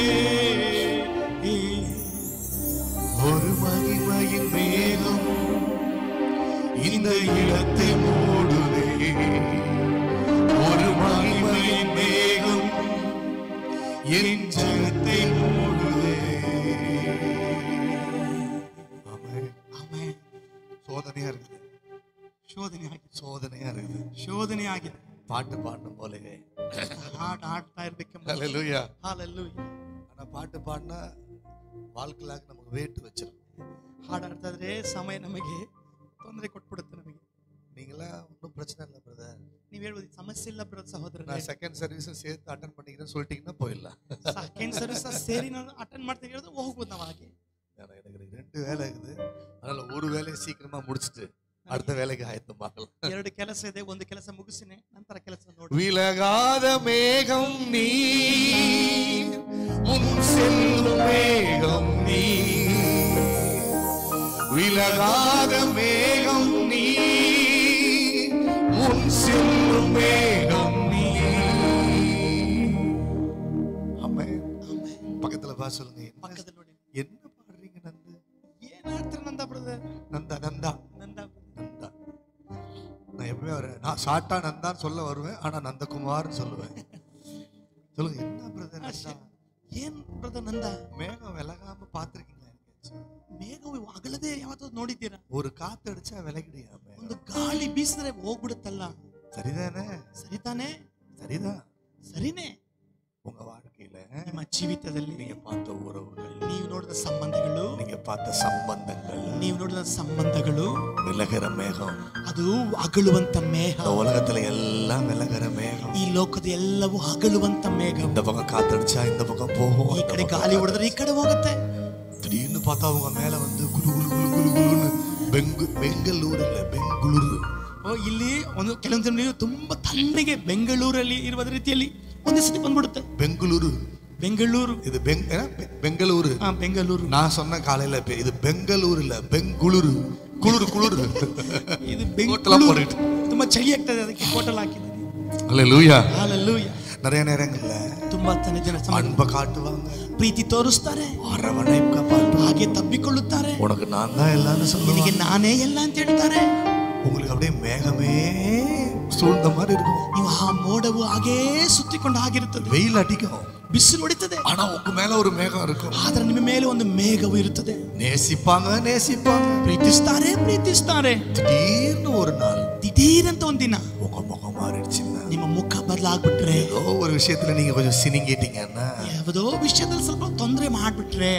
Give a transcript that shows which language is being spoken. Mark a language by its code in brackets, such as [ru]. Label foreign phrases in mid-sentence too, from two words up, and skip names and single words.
[ta] ஒரு மகிமையின் மேகம் இந்த இடத்தை மூடுதே. ஒரு மகிமையின் மேகம் என் ஜனத்தை மூடுதே. ஆமென். [kn] ಆಮೆನ್. [ta] சோதனையா இருக்குது. [kn] ಶೋಧನೆ ಆಗಿದೆ. [ta] சோதனையா இருக்குது. [kn] ಶೋಧನೆ ಆಗಿದೆ. [ta] பாட்டு பாடணும் போலவே. [kn] ಹಾಡು ಹಾಡ್ತಾ ಇರ್ಬೇಕೆಂಬ. [ta] ஹalleluya. ஹalleluya. ஆனா பாட்டு பாடினா வாழ்க்கையில நமக்கு வெயிட் வச்சிரும். [kn] ಹಾಡು ಹಾಡ್ತಾ ಇದ್ರೆ ಸಮಯ ನಮಗೆ ತೊಂದರೆ ಕೊಟ್ಬಿಡುತ್ತೆ ನಮಗೆ. [ta] நீங்களா ஒன்றும் பிரச்சனை இல்லை பிரதர். [kn] ನೀವು ಹೇಳ್ಬೋದು ಸಮಸ್ಯೆ ಇಲ್ಲ ಬ್ರದರ್ ಸಹೋದರರೇ. [ta] நான் [en] second service [ta] சேர்த்து அட்டென்ட் பண்ணிக்கிறேன்னு சொல்லிட்டீங்கன்னா போயிடலாம். [en] second service [kn] ಸೇರಿ ನಾನು ಅಟೆಂಡ್ ಮಾಡ್ತೀನಿ ಹೇಳಿದ್ರೆ ಹೋಗ್ಬೋದು ನಾವು ಹಾಗೆ. [ta] எனக்கு 2 வேலை இருக்குது. அதனால ஒரு வேலையை சீக்கிரமா முடிச்சிட்டு அடுத்த வேலைக்கு ஆயத்தமாகலாம். [kn] 2 ಕೆಲಸ ಇದೆ, ಒಂದು ಕೆಲಸ ಮುಗಿಸಿನೆ ನಂತರ ಕೆಲಸ ನೋಡಿ. [ta] விலகாத மேகம் நீ, முன் செல்லும் மேகம் நீ. விலகாத மேகம் நீ, முன் செல்லும் மேகம் நீ. ஆமென். பக்கத்துல பா சொல்லுங்க. [kn] ಪಕ್ಕದಲ್ಲಿ ನೋಡಿ. [ta] என்ன பாடுறீங்க நந்து? [kn] ಏನ್ ಹೇಳ್ತಾರೆ ನಂದ ಬ್ರದರ್? [ta] நந்தா நந்தா [kn] ನಂದ [ta] நந்தா. நான் எப்பவுமே நான் ஷார்ட்டா நந்தான்னு சொல்ல வருவேன். ஆனா நந்தகுமார்னு சொல்லுவேன். சொல்லுங்க என்ன பிரதர் நந்தா? [kn] ಏನ್ ಬ್ರದರ್ ನಂದ? [ta] மேகம் விலகாம பாத்திருக்கீங்களா? [kn] ಮೇಘವು ಅಗಲದೆ ಯಾವತ್ತಾದ್ರು ನೋಡಿದ್ದೀರಾ? [ta] ஒரு காத்து அடிச்சா விலகிடுயாமே. [kn] ಒಂದು ಗಾಳಿ ಬೀಸಿದ್ರೆ ಹೋಗ್ಬಿಡುತ್ತಲ್ಲ. [ta] சரிதானே? [kn] ಸರಿತಾನೆ? [ta] சரிதான். [kn] ಸರಿನೇ. [ta] உங்க வாழ்க்கையில [kn] ನಿಮ್ಮ ಜೀವಿತದಲ್ಲಿ [ta] நீங்க பார்த்த உறவுகள், [kn] ನೀವು ನೋಡಿದ ಸಂಬಂಧಗಳು, [ta] நீங்க பார்த்த சம்பந்தங்கள், [kn] ನೀವು ನೋಡಿದ ಸಂಬಂಧಗಳು [ta] விலகிற மேகம். [kn] ಅದು ಅಗಲುವಂತ ಮೇಘ. [ta] இந்த உலகத்துல எல்லாம் விலகிற மேகம். [kn] ಈ ಲೋಕದ ಎಲ್ಲವೂ ಅಗಲುವಂತ ಮೇಘ. [ta] இந்த பக்கம் காத்தடிச்சா இந்த பக்கம் போகும். [kn] ಈ ಕಡೆ ಗಾಳಿ ಹೊಡೆದ್ರೆ ಈ ಕಡೆ ಹೋಗುತ್ತೆ. [ta] திடீர்னு பார்த்தா அவங்க மேல வந்து குளு குளு குளு குளு குளுன்னு [kn] ಬೆಂಗಳೂರು ಇಲ್ಲ ಬೆಂಗಳೂರು. ಇಲ್ಲಿ ಒಂದು ಕೆಲವೊಂದು ನೀವು ತುಂಬಾ ತಣ್ಣಗೆ ಬೆಂಗಳೂರಲ್ಲಿ ಇರುವ ರೀತಿಯಲ್ಲಿ ಒಂದೇ ಸತಿ ಬಂದ್ಬಿಡುತ್ತೆ. ಬೆಂಗಳೂರು ಬೆಂಗಳೂರು [ta] இது பெங்களூரு. [kn] ಬೆಂಗಳೂರು. [ta] நான் சொன்ன காலையில இது பெங்களூரு இல்ல ಬೆಂಗಳೂರು. குளிர் குளிர். [kn] ಇದು ಬೆಂಗಳೂರು. ತುಂಬಾ ಚಳಿ ಆಗ್ತದೆ, ಅದಕ್ಕೆ ಹೋಟೆಲ್ ಹಾಕಿದ್ದೀನಿ. [ta] ஹalleluya. ஹalleluya. நிறைய நேரங்கள்ல [kn] ತುಂಬಾ ಜನ [ta] அன்பை காட்டுவாங்க, [kn] ಪ್ರೀತಿ ತೋರಿಸ್ತಾರೆ, ಹಾಗೆ ತಬ್ಬಿಕೊಳ್ಳುತ್ತಾರೆ. [ta] உனக்கு நான் தான் எல்லாரும் சொல்லுவேன், [kn] ನಿನಗೆ ನಾನೇ ಎಲ್ಲ ಅಂತ ಹೇಳ್ತಾರೆ. [ta] உங்களுக்கு அப்படியே மேகமே சூழ்ந்த மாதிரி இருக்கும். [kn] ನೀವು ಆ ಮೋಡವು ಹಾಗೇ ಸುತ್ತಿಕೊಂಡು ಆಗಿರುತ್ತದೆ. [ta] வெயில் அடிக்கும், [kn] ಬಿಸಿಲು ಹೊಡಿತದೆ, [ta] ஆனா உங்க மேல ஒரு மேகம் இருக்கும். [kn] ಆದ್ರೆ ನಿಮ್ಮ ಮೇಲೆ ಒಂದು ಮೇಘವು ಇರುತ್ತದೆ. [ta] நேசிப்பாங்க, [kn] ಪ್ರೀತಿಸ್ತಾರೆ. [ta] திடீர்னு ஒரு நாள், [kn] ದಿಢೀರಂತ ಒಂದಿನ [ta] உங்க முகம் மாறிடுச்சுன்னா, [kn] ನಿಮ್ಮ ಮುಖ ಬದಲಾಗ್ಬಿಟ್ರೆ, [ta] ஏதோ ஒரு விஷயத்துல நீங்க கொஞ்சம் சினிங்கிட்டீங்கன்னா, [kn] ಯಾವುದೋ ವಿಷಯದಲ್ಲಿ ಸ್ವಲ್ಪ ತೊಂದರೆ ಮಾಡ್ಬಿಟ್ರೆ,